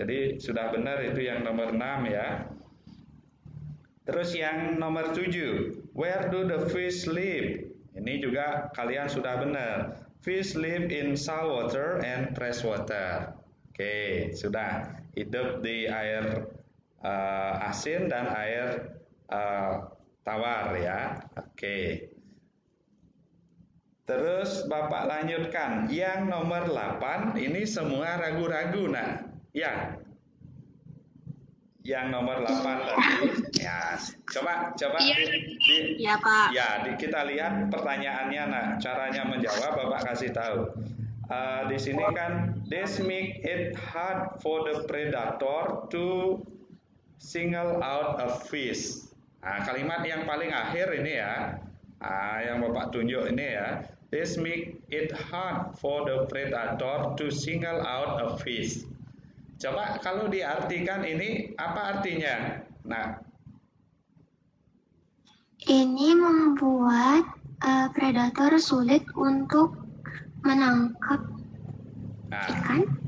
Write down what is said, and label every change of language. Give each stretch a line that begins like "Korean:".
Indonesian: Jadi sudah benar itu yang nomor 6 ya. Terus yang nomor 7,
English: where do the fish live?
Indonesian: Ini juga kalian sudah benar.
English: Fish live in saltwater and freshwater.
Indonesian: Oke, sudah. Hidup di air asin dan air tawar ya. Oke. Terus Bapak lanjutkan. Yang nomor 8 ini semua ragu-ragu nah. Ya. Yang nomor 8 tadi. Ya. Coba Iya, Pak. Ya, kita lihat pertanyaannya nah. Caranya menjawab Bapak kasih tahu. Di sini kan
English: this make it hard for the predator to single out a fish.
Indonesian: Nah, kalimat yang paling akhir ini ya. Yang Bapak tunjuk ini ya.
English: This make it hard for the predator to single out a fish.
Indonesian: Coba kalau diartikan ini apa artinya? Nah, ini membuat predator sulit untuk menangkap ikan.